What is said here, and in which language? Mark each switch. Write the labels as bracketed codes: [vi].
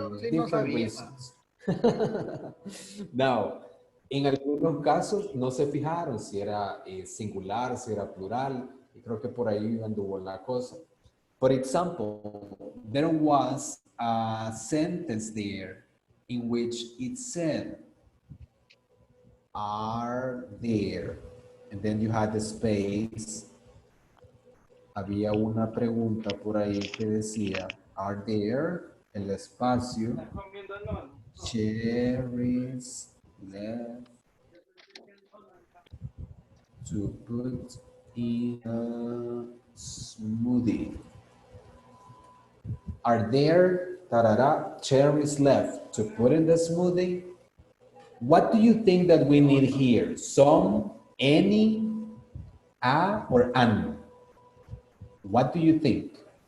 [en] Different reasons. Now, [es] en algunos casos no se fijaron si era singular, si era plural, y creo que por ahí anduvo la cosa. [en] For example, there was a sentence there in which it said, are there, and then you had the space. [es] Había una pregunta por ahí que decía, [en] are there, [es] el espacio, [en] cherries left to put in a smoothie? Are there cherries left to put in the smoothie? What do you think that we need here? Some, any, a, or an? What do you think?